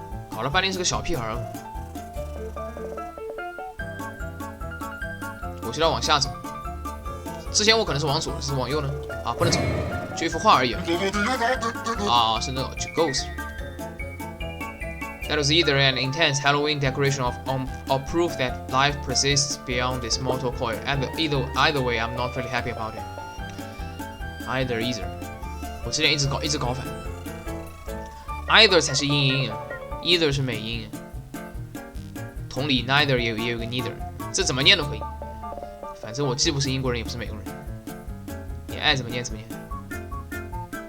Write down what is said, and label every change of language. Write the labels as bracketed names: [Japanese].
[Chinese] 搞了半天是个小屁孩儿，我现在往下走。之前我可能是往左，是往右呢？啊，不能走，就一幅画而已。啊，是那个 Ghost。 [English] That was either an intense Halloween decoration or proof that life persists beyond this mortal coil. Either way, I'm not really happy about it. [Chinese] Either. 我之前一直搞反。 Either 才是英音啊。Either 是美音，同理 neither 也有个 neither， 这怎么念都可以。反正我既不是英国人，也不是美国人，你爱怎么念怎么念。